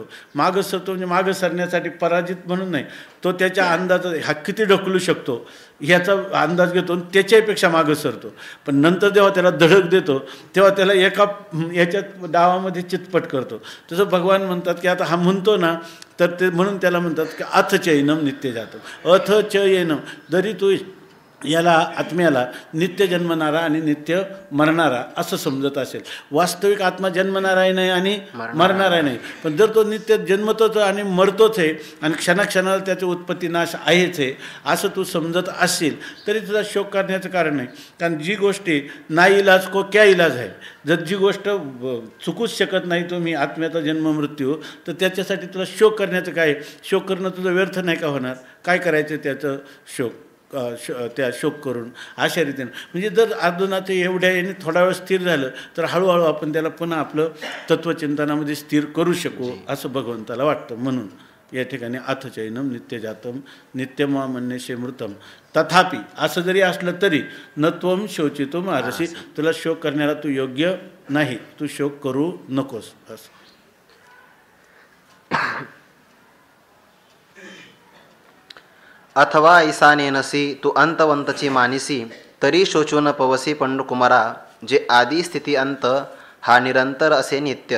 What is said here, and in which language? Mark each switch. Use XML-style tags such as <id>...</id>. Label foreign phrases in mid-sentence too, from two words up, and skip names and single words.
<mr>मागं सरतो म्हणजे मागं सरण्यासाठी पराजित म्हणून नाही, तो त्याच्या अंदाजात हा किती ढकलू शकतो ह्याचा अंदाज घेतो आणि त्याच्यापेक्षा मागं सरतो. पण नंतर जेव्हा त्याला धडक देतो तेव्हा त्याला एका याच्यात डावामध्ये चितपट करतो. तसं भगवान म्हणतात की आता हा म्हणतो ना, तर ते म्हणून त्याला म्हणतात की</mr> <sa>अथ चैनम नित्य जातं. अथ च येनम,</sa> <mr>जरी तू याला आत्म्याला नित्य जन्मणारा आणि नित्य मरणारा असं समजत असेल, वास्तविक आत्मा जन्मणाराही नाही आणि मरणाराही नाही, पण जर तो नित्य जन्मतोच आणि मरतोच आहे आणि क्षणाक्षणाला त्याचे उत्पत्ती नाश आहेच आहे असं तू समजत असेल तरी तुझा शोक करण्याचं कारण नाही. कारण जी गोष्टी नाही</mr> <hi>इलाज को क्या इलाज</hi> <mr>आहे, जर जी गोष्ट चुकूच शकत नाही तुम्ही आत्म्याचा जन्म मृत्यू, तर त्याच्यासाठी तुला शोक करण्याचं काय, शोक करणं तुझं व्यर्थ नाही का होणार, काय करायचं त्याचं शोक त्या शोक करून अशा रीतीनं. म्हणजे जर अर्जुनाचं एवढ्या याने थोडा वेळ स्थिर झालं तर हळूहळू आपण त्याला पुन्हा आपलं तत्त्वचिंतनामध्ये स्थिर करू शकू असं भगवंताला वाटतं. म्हणून या ठिकाणी</mr> <sa>अथचैनम नित्यजातम नित्यमामन्यशे मृतम</sa> <mr>तथापि असं जरी असलं तरी</mr> <sa>न त्वम शोचितो महर्षी,</sa> <mr>तुला शोक करण्याला तू योग्य नाही, तू शोक करू नकोस असं. अथवा ईशानेनसी तू अंतवंतची मानिसी, तरी शोचून पवसी पंडुकुमारा, जे आदी स्थिती अंत हा निरंतर असे नित्य.</mr>